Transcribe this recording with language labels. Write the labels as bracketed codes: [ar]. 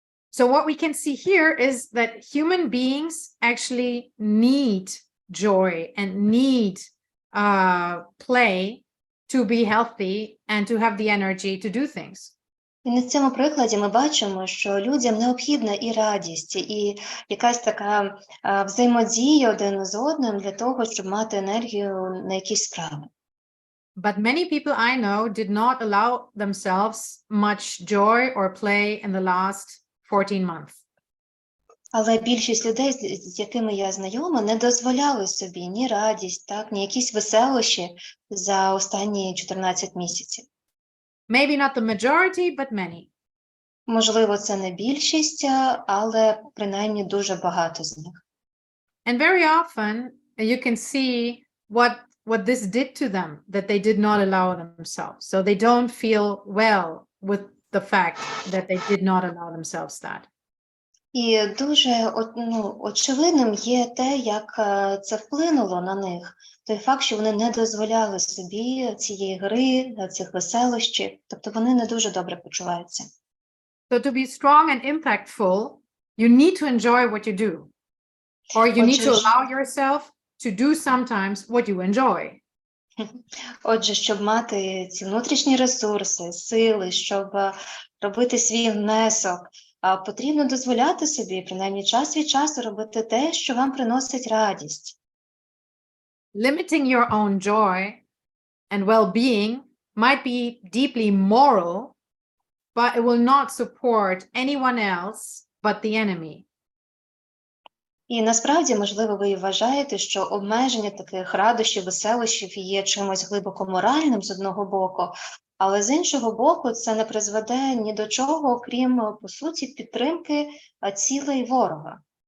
[en] So what we can see here is that human beings actually need joy and need play to be healthy and to have the energy to do things. [uk] І на цьому прикладі ми бачимо, що людям необхідна і радість, і якась така взаємодія один з одним для того, щоб мати енергію на якісь справи. [en] But many people I know did not allow themselves much joy or play in the last 14 months. [uk] Але більшість людей, з якими я знайома, не дозволяли собі ні радість, так, ні якісь веселощі за останні 14 місяців. [en] Maybe not the majority, but many. [uk] Можливо, це не більшість, але принаймні дуже багато з них. [en] And very often you can see what this did to them, that they did not allow themselves. So they don't feel well with the fact that they did not allow themselves that. [uk] І дуже очевидним є те, як це вплинуло на них. Той факт, що вони не дозволяли собі цієї гри, цих веселощів, тобто вони не дуже добре почуваються. [en] So to be strong and impactful, you need to enjoy what you do. Or you need to allow yourself to do sometimes what you enjoy. [uk] Отже, щоб мати ці внутрішні ресурси, сили, щоб робити свій внесок, потрібно дозволяти собі, принаймні час від часу, робити те, що вам приносить радість. [en] Limiting your own joy and well-being might be deeply moral, but it will not support anyone else but the enemy. [uk] І насправді, можливо, ви і вважаєте, що обмеження таких радощів, веселощів є чимось глибоко моральним з одного боку, але з іншого боку це не призведе ні до чого, окрім, по суті, підтримки цілей ворога.